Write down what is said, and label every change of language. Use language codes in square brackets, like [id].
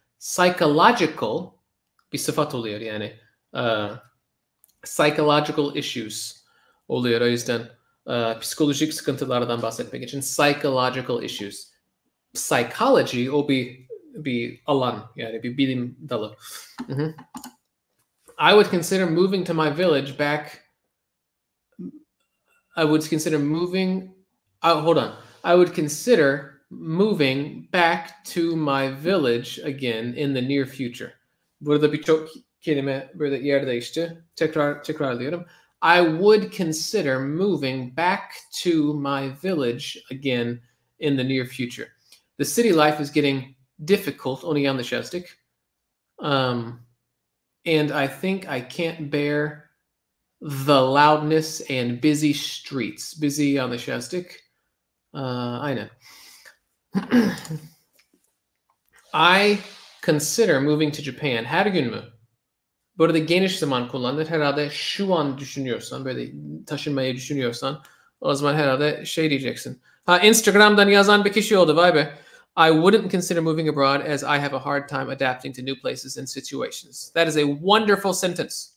[tr] Psychological bir sıfat oluyor yani. Psychological issues oluyor. O yüzden psikolojik sıkıntılardan bahsetmek için psychological issues. Psychology o bir alan yani bir bilim dalı. [en] I would consider moving to my village back. I would consider moving. Hold on. I would consider moving back to my village again in the near future. [tr] Burada birçok kelime burada yer değişti. Tekrarlıyorum. [en] I would consider moving back to my village again in the near future. The city life is getting difficult. [tr] Onu yanlış yazdık. [en] And I think I can't bear the loudness and busy streets. [tr] Busy yanlış yazdık. Aynen. [en] I consider moving to Japan. [tr] Her gün mü? Burada geniş zaman kullanılır. Herhalde şu an düşünüyorsan, böyle taşınmayı düşünüyorsan o zaman herhalde şey diyeceksin. Instagram'dan yazan bir kişi oldu. Vay be. [en] I wouldn't consider moving abroad as I have a hard time adapting to new places and situations. That is a wonderful sentence.